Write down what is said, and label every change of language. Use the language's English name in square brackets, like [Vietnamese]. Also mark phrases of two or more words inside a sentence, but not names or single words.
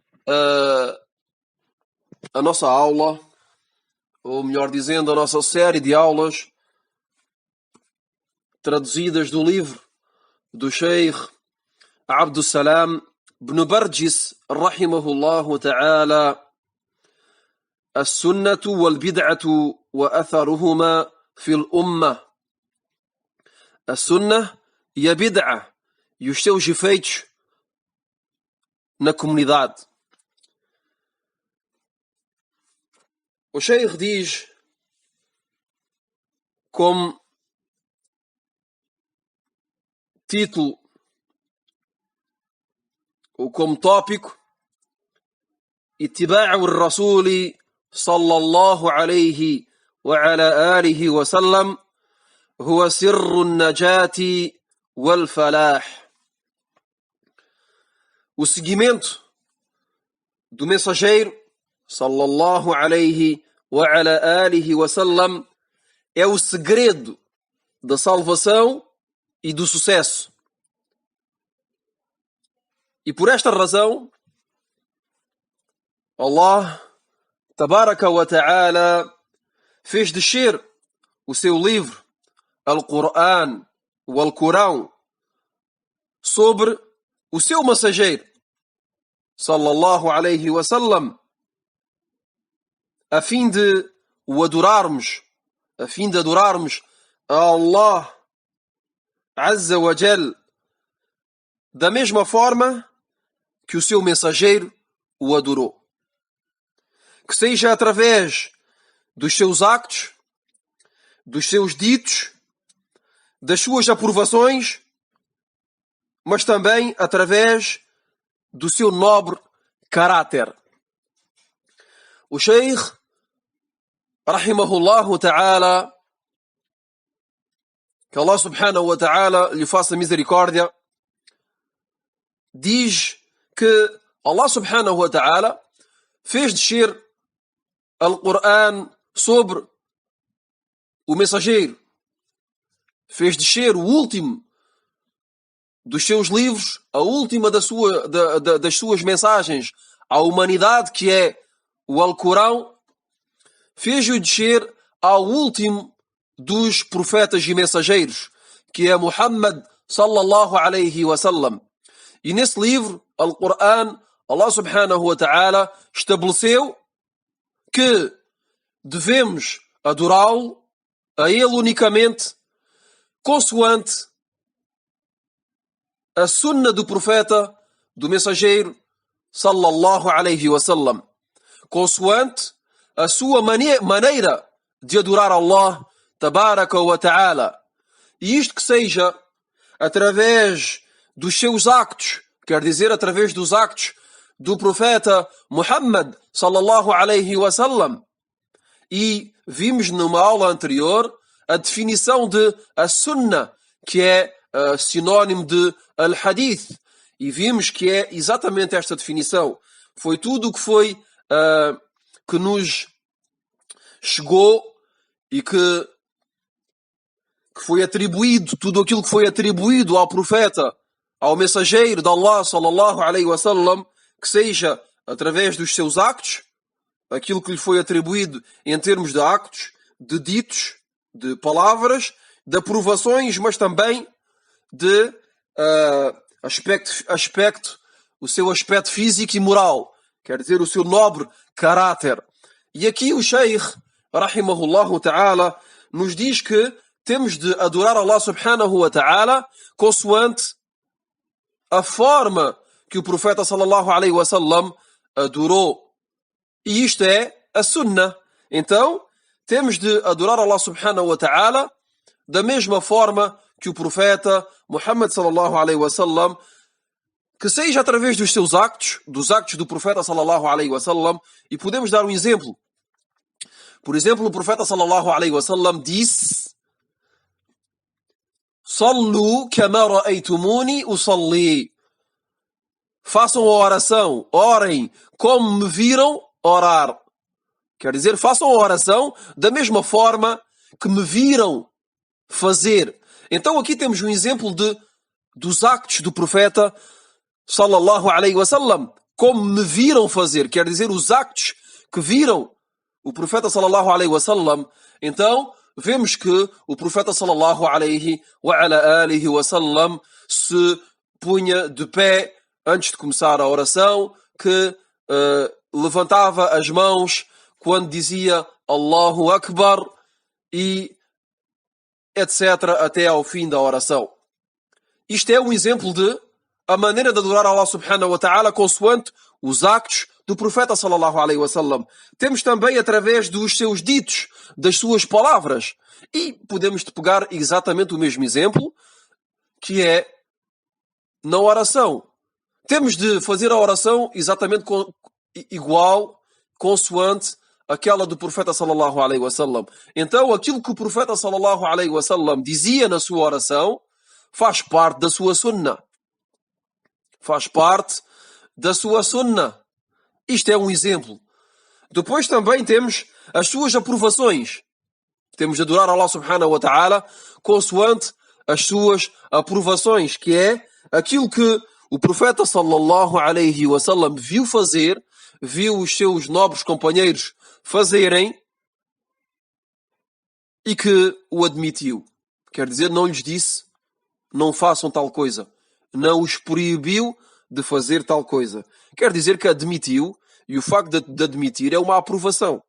[Portuguese] a nossa aula, ou melhor dizendo, a nossa série de aulas traduzidas do livro do Sheikh Abdus Salam ibn Barjis [Arabic] رحمه الله تعالى, السنة والبدعة وأثرهما في الأمة. [Portuguese] A sunna e a bid'a e os seus efeitos na comunidade. O Sheikh diz como título ou como tópico: [Arabic] اتباع الرسول صلى الله عليه وعلى آله وسلم هو سر النجاة والفلاح. [Portuguese] O seguimento do mensageiro [Arabic] صلى الله عليه وعلى آله وسلم [Portuguese] é o segredo da salvação e do sucesso. E por esta razão, [Arabic] الله تبارك وتعالى [Portuguese] fez descer o seu livro, Al-Qur'an, o Alcorão, sobre o seu mensageiro, [Arabic] صلى الله عليه وسلم, [Portuguese] a fim de o adorarmos, a fim de adorarmos a [Arabic] الله عز وجل, [Portuguese] da mesma forma que o seu mensageiro o adorou. Que seja através dos seus actos, dos seus ditos, das suas aprovações, mas também através do seu nobre caráter. O Sheikh, [Arabic] رحمه الله تعالى, [Portuguese] que [Arabic] الله سبحانه وتعالى [Portuguese] lhe faça misericórdia, diz que [Arabic] الله سبحانه وتعالى [Portuguese] fez descer Al-Qur'an sobre o mensageiro, fez descer o último dos seus livros, a última das suas mensagens à humanidade, que é o Alcorão, fez-o descer ao último dos profetas e mensageiros, que é Muhammad [Arabic] صلى الله عليه وسلم. [Portuguese] E nesse livro, Al-Qur'an, [Arabic] الله سبحانه وتعالى [Portuguese] estabeleceu que devemos adorá-lo, a ele unicamente, consoante a sunna do profeta, do mensageiro, [Arabic] صلى الله عليه وسلم, [Portuguese] consoante a sua maneira de adorar Allah, [Arabic] تبارك وتعالى. [Portuguese] E isto que seja através dos seus actos, quer dizer, através dos actos do profeta Muhammad, [Arabic] صلى الله عليه وسلم. [Portuguese] E vimos numa aula anterior a definição de a sunnah, que é sinónimo de al-hadith. E vimos que é exatamente esta definição. Foi tudo o que foi que nos chegou e que foi atribuído, tudo aquilo que foi atribuído ao profeta, ao mensageiro de Allah, [Arabic] صلى الله عليه وسلم, [Portuguese] que seja através dos seus actos, aquilo que lhe foi atribuído em termos de actos, de ditos, de palavras, de aprovações, mas também de o seu aspecto físico e moral, quer dizer, o seu nobre caráter. E aqui o Sheikh, [Arabic] رحمه الله تعالى, [Portuguese] nos diz que temos de adorar [Arabic] الله سبحانه وتعالى [Portuguese] consoante a forma que o profeta [Arabic] صلى الله عليه وسلم [Portuguese] adorou. E isto é a sunnah. Então, temos de adorar [Arabic] الله سبحانه وتعالى [Portuguese] da mesma forma que o profeta Muhammad [Arabic] صلى الله عليه وسلم, [Portuguese] que seja através dos seus actos, dos actos do profeta [Arabic] صلى الله عليه وسلم. [Portuguese] E podemos dar um exemplo. Por exemplo, o profeta [Arabic] صلى الله عليه وسلم [Portuguese] disse: [Arabic] صلوا كما رأيتموني أصلي. [Portuguese] Façam a oração, orem como me viram orar. Quer dizer, façam a oração da mesma forma que me viram fazer. Então aqui temos um exemplo dos actos do profeta [Arabic] صلى الله عليه وسلم, [Portuguese] como me viram fazer. Quer dizer, os actos que viram o profeta [Arabic] صلى الله عليه وسلم. [Portuguese] Então vemos que o profeta [Arabic] صلى الله عليه وعلى آله وسلم [Portuguese] se punha de pé antes de começar a oração, que levantava as mãos quando dizia [Arabic] الله أكبر [Portuguese] e etc. até ao fim da oração. Isto é um exemplo de a maneira de adorar [Arabic] الله سبحانه وتعالى [Portuguese] consoante os actos do profeta [Arabic] صلى الله عليه وسلم. [Portuguese] Temos também através dos seus ditos, das suas palavras. E podemos pegar exatamente o mesmo exemplo, que é na oração. Temos de fazer a oração exatamente igual, consoante aquela do profeta [Arabic] صلى الله عليه وسلم. [Portuguese] Então, aquilo que o profeta [Arabic] صلى الله عليه وسلم [Portuguese] dizia na sua oração faz parte da sua sunnah. Faz parte da sua sunnah. Isto é um exemplo. Depois também temos as suas aprovações. Temos de adorar [Arabic] الله سبحانه وتعالى [Portuguese] consoante as suas aprovações, que é aquilo que o profeta [Arabic] صلى الله عليه وسلم [Portuguese] viu fazer, viu os seus nobres companheiros fazerem e que o admitiu. Quer dizer, não lhes disse, não façam tal coisa. Não os proibiu de fazer tal coisa. Quer dizer que admitiu, e o facto de admitir é uma aprovação.